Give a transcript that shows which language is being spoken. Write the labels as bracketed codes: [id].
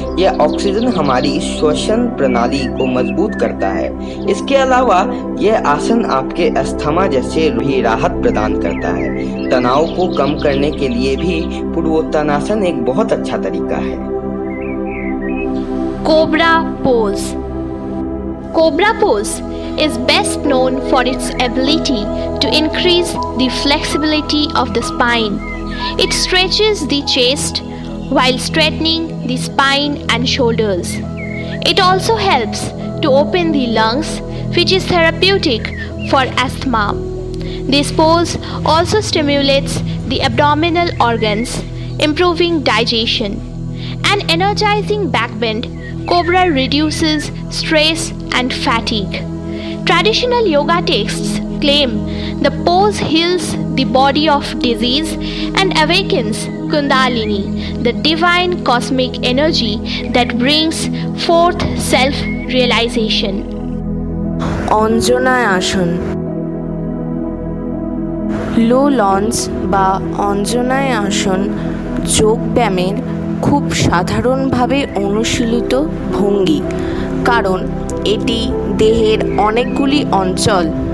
[hi] यह ऑक्सीजन हमारी श्वसन प्रणाली को मजबूत करता है। इसके अलावा यह आसन आपके अस्थमा जैसे भी राहत प्रदान करता है। तनाव को कम करने के लिए भी पूर्वोत्तानासन एक बहुत अच्छा तरीका है। [en] Cobra pose. Cobra pose is best known for its ability to increase the flexibility of the spine. It stretches the chest while straightening the spine and shoulders. It also helps to open the lungs, which is therapeutic for asthma. This pose also stimulates the abdominal organs, improving digestion. An energizing backbend, Cobra reduces stress and fatigue. Traditional yoga texts claim the pose heals the body of disease and awakens Kundalini, the divine cosmic energy that brings forth self-realization. [bn] অঞ্জনায় আসন। লো launch বা অঞ্জনায় আসন যোগব্যায়ামের খুব সাধারণভাবে অনুশীলিত ভঙ্গি, কারণ এটি দেহের অনেকগুলি অঞ্চল